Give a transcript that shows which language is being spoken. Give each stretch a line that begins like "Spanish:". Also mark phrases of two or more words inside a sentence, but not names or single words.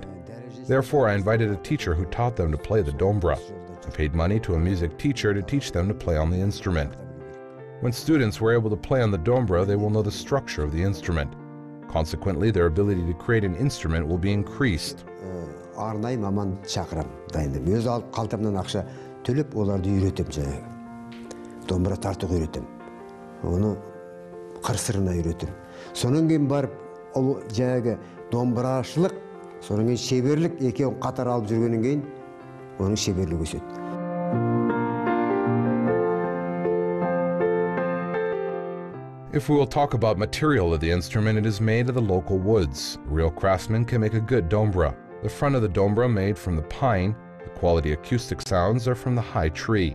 English: Therefore, I invited a teacher who taught them to play the dombra. I paid money to a music teacher to teach them to play on the instrument. When students were able to play on the dombra, they will know the structure of the instrument. Consequently, their ability to create an instrument will be increased.
Kazakh: Арнайы маман шақырам, дайындым. Өз алып қалтамнан ақша төлеп, оларды үйретем жаңағы. Домбыра тартуға үйретем. Оны қыр-сырына үйретем. Сонан кейін барып, ол жаңағы домбырашылық, сонан кейін шеберлік екеуін қатар алып жүргеннен кейін оның шеберлігі өседі.
English: If we will talk about material of the instrument, it is made of the local woods. A real craftsman can make a good dombra. The front of the dombra made from the pine, the quality acoustic sounds are from the high tree.